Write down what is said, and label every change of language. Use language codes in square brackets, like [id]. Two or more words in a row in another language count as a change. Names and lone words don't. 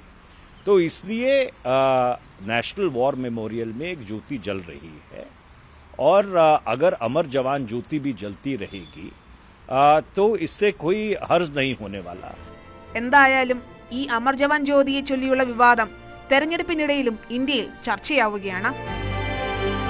[hi] तो इसलिए नेशनल वॉर मेमोरियल में एक ज्योति जल रही है, और अगर अमर जवान ज्योति भी जलती रहेगी तो इससे कोई हर्ज नहीं होने वाला. [ml] എന്തായാലും ഈ അമർ ജവാൻ ജ്യോതിയെ ചൊല്ലിയുള്ള വിവാദം തെരഞ്ഞെടുപ്പിനിടയിലും ഇന്ത്യയിൽ ചർച്ചയാവുകയാണ്.